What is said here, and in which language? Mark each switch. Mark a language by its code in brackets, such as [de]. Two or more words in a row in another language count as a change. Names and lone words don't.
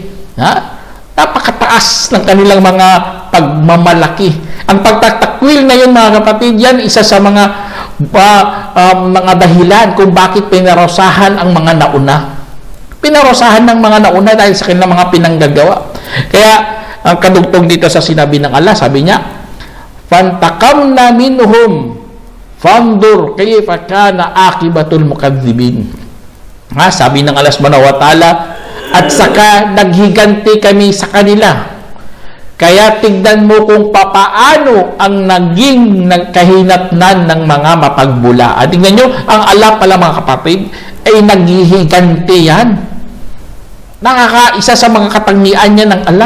[tl] Napakataas ng kanilang mga pagmamalaki. Ang pagtatakwil na yun, mga kapatid, yan isa sa mga dahilan kung bakit pinarosahan ang mga nauna. Pinarosahan ng mga nauna dahil sa kanilang mga pinanggagawa. Kaya, ang kadugtong dito sa sinabi ng Allah, sabi niya, [ar] "فانتقمنا منهم فانظر كيف كان عاقبة المكذبين." [tl] Sabi ng Allah [ar] سبحانه وتعالى, [tl] at saka naghiganti kami sa kanila. Kaya tignan mo kung papaano ang naging nagkahinatnan ng mga mapagbulaan. Tignan nyo, ang Allah pala mga kapatid ay naghihiganti yan. Nakakaisa sa mga katangian niya ng Allah.